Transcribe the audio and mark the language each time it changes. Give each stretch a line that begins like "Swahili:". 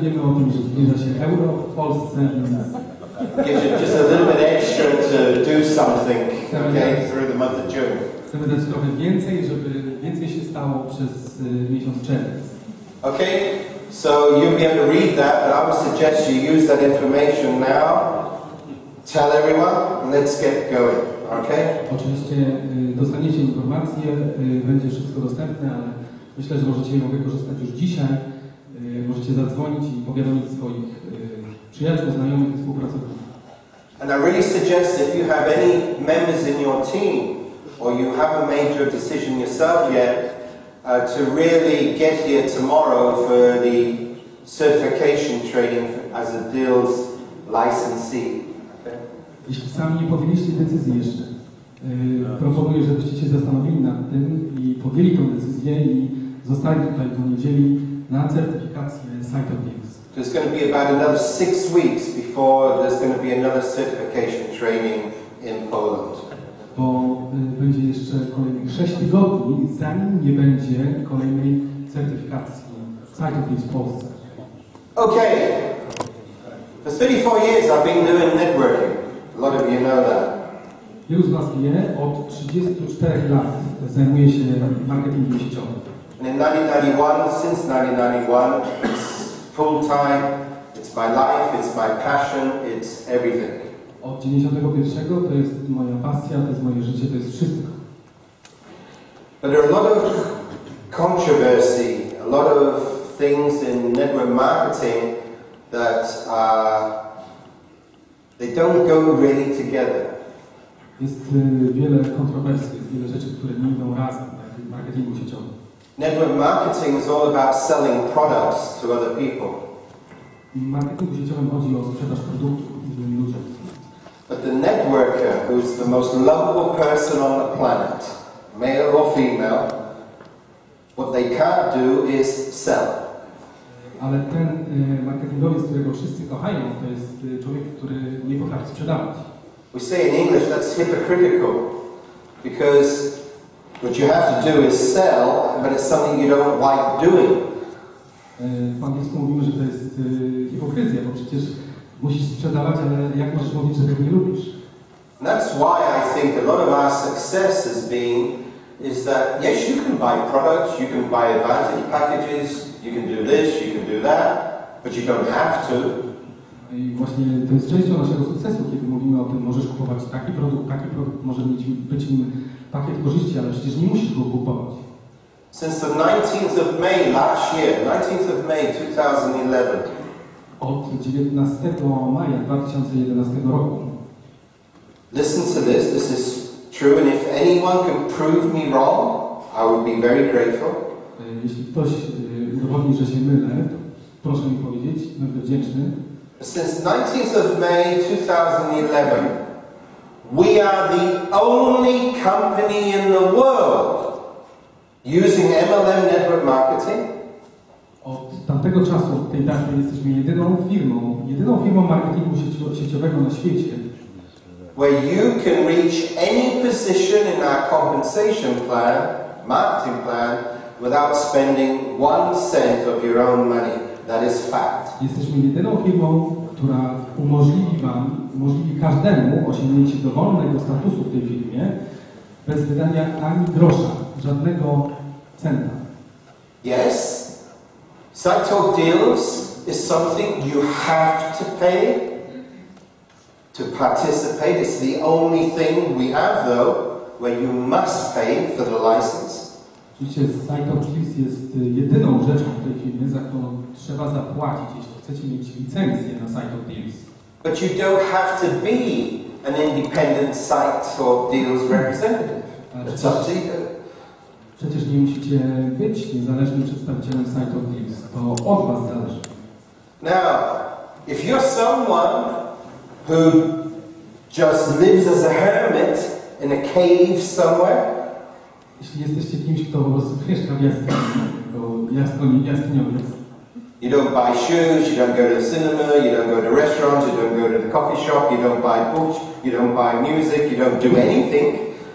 Polish: Wiemy o tym, że zbliża się Euro w Polsce, więc
English: gives you just a little bit extra to do something, okay, through the month of June.
Polish: Chcemy dać trochę więcej, żeby więcej się stało przez miesiąc czerwiec.
English: Okay, so you'll be able to read that, but I would suggest you use that information now. Tell everyone, and let's get going. Okay?
Polish: Oczywiście dostaniecie informacje, będzie wszystko dostępne, ale myślę, że możecie je wykorzystać już dzisiaj. Możecie zadzwonić i powiadomić swoich przyjaciół, znajomych i współpracowników.
English: And I really suggest if you have any members in your team, or you haven't made your decision yourself yet, to really get here tomorrow for the certification training as a deals licensee.
Polish: Jeśli sami nie podjęliście decyzji jeszcze, proponuję, żebyście się zastanowili nad tym i podjęli tę decyzję i zostali tutaj do niedzieli na certyfikację Site of Deals.
English: There's going to be about another 6 weeks before there's going to be another certification training in Poland.
Polish: Bo będzie jeszcze kolejnych 6 tygodni, zanim nie będzie kolejnej certyfikacji Site of Deals w Polsce.
English: Okay, for 34 years I've been doing networking. A lot of you know that.
Polish: Wielu z Was wie, od 34 lat zajmuję się marketingiem sieciowym.
English: And in 1991, since 1991, it's full time, it's my life, it's my passion, it's everything.
Polish: Od 91 to jest moja pasja, to jest moje życie, to jest wszystko.
English: But there are a lot of controversy, a lot of things in network marketing that they don't go really together.
Polish: Jest wiele kontrowersji, jest wiele rzeczy, które nie idą razem w marketingu sieciowym.
English: Network marketing is all about selling products to other people.
Polish: W marketingu sieciowym chodzi o sprzedaż produktów innym ludziom.
English: But the networker, who's the most lovable person on the planet, male or female, what they can't do is sell.
Polish: Ale ten marketingowiec, którego wszyscy kochają, to jest człowiek, który nie potrafi sprzedawać.
English: We say in English that's hypocritical, because what you have to do is sell, but it's something you don't like doing.
Polish: W angielsku mówimy, że to jest hipokryzja, bo przecież musisz sprzedawać, ale jak możesz mówić, że tego nie lubisz?
English: And that's why I think a lot of our success has been is that yes, you can buy products, you can buy advantage packages, you can do this, you can do that, but you don't have to.
Polish: I właśnie to jest częścią naszego sukcesu, kiedy mówimy o tym, możesz kupować taki produkt, może być nim pakiet korzyści, ale przecież nie musisz go kupować.
English: Since the 19th of May last year, 19th of May 2011.
Polish: Od 19 maja 2011 roku.
English: Listen to this. This is true, and if anyone can prove me wrong, I would be very grateful.
Polish: Jeśli ktoś udowodni, że się mylę, to proszę mi powiedzieć, będę wdzięczny.
English: Since 19th of May 2011, we are the only company in the world using MLM network marketing.
Polish: Od tamtego czasu, od tej daty, jesteśmy jedyną firmą marketingu sieciowego na świecie,
English: where you can reach any position in our compensation plan, marketing plan, without spending 1 cent of your own money. That is fact.
Polish: Jesteśmy jedyną firmą, która umożliwi każdemu osiągnięcie dowolnego statusu w tej firmie bez wydania ani grosza, żadnego centa.
English: Yes, Site of Deals is something you have to pay to participate. It's the only thing we have, though, where you must pay for the license.
Polish: Oczywiście Site of Deals jest jedyną rzeczą w tej firmie, za którą trzeba zapłacić, jeśli chcecie mieć licencję na Site of Deals.
English: But you don't have to be an independent Site of Deals representative. It's up to you.
Polish: Przecież nie musicie być niezależnym przedstawicielem Site of Deals. To od was zależy.
English: Now, if you're someone who just lives as a hermit in a cave somewhere,
Polish: jeśli jesteście kimś, kto po prostu mieszka w jaskini, jaskiniowiec,
English: you don't buy shoes, you don't go to the cinema, you don't go to restaurants, you don't go to the coffee shop, you don't buy books, you don't buy music, you don't do anything.